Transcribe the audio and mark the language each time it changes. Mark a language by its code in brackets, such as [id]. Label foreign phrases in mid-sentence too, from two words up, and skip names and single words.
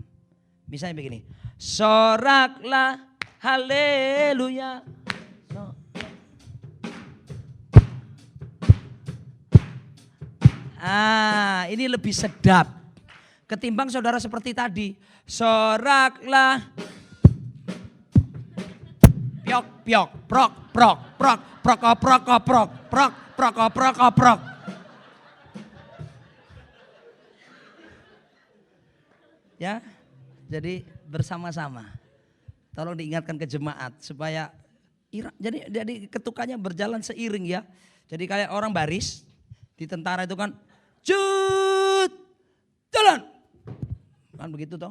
[id] Misalnya begini. Soraklah haleluya. Ini lebih sedap. Ketimbang saudara seperti tadi. Soraklah. Piok, piok, prok, prok, prok, prok, prok, prok, prok, prok, prok, prok. Ya, jadi bersama-sama. Tolong diingatkan ke jemaat supaya jadi ketukannya berjalan seiring ya. Jadi kayak orang baris di tentara itu kan, cut, jalan, kan begitu toh.